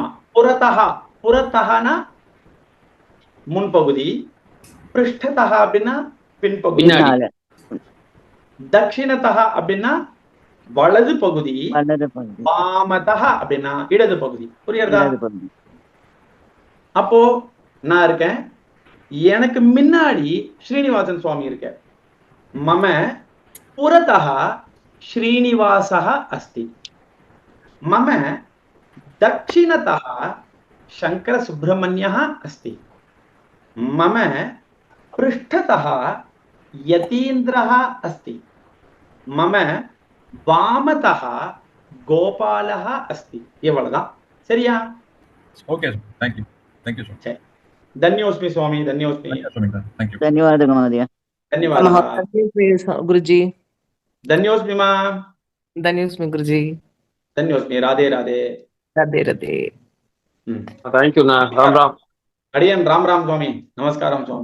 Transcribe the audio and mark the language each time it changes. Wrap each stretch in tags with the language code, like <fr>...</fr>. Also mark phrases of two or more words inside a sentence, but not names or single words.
<ta>புறத்தஹனா முன்பகுதி, பிருஷ்டதஹ அப்படின்னா பின்பகுதி, தட்சிணதஹ அப்படின்னா வலது பகுதி, வாமதஹ அப்படின்னா இடது பகுதி. புரியுறதா? அப்போ நான் இருக்கேன், எனக்கு முன்னாடி ஸ்ரீனிவாசன் சுவாமி இருக்க.</ta> <sa>मम पुरतः श्रीनिवासः अस्ति. மம दक्षिणतः शङ्करसुब्रह्मण्यः अस्ति, मम पृष्ठतः यतीन्द्रः अस्ति, मम वामतः गोपालः अस्ति.</sa> <ta>इवळुदान சரியா?</ta> <en>OK thank you thank you sir.</en> <ta>சரி,</ta> <sa>धन्योस्मि स्वामी, धन्योस्मि.</sa> <en>Thank you.</en> <te>ధన్యవాదాలు మహోదయ.</te> <sa>धन्यवादः गुरुजी. धन्योस्मि मां. धन्योस्मि गुरुजी. धन्योस्मि. राधे राधे. राधे राधे.</sa> <ta>தேங்க்யூண்ணா. ராம் ராம். அடியேன் ராம் ராம் ஸ்வாமி. நமஸ்காரம் ஸ்வாமி.</ta>